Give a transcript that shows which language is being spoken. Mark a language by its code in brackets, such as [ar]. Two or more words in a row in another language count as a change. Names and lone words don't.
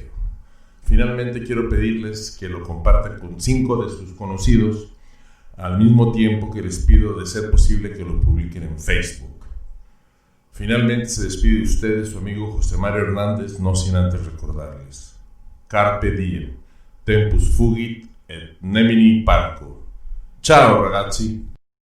[es] Finalmente quiero pedirles que lo compartan con 5 de sus conocidos, al mismo tiempo que les pido de ser posible que lo publiquen en Facebook. Finalmente se despide de ustedes su amigo José Mario Hernández, no sin antes recordarles: [la] Carpe diem, tempus fugit et nemini parco. [it] Ciao ragazzi!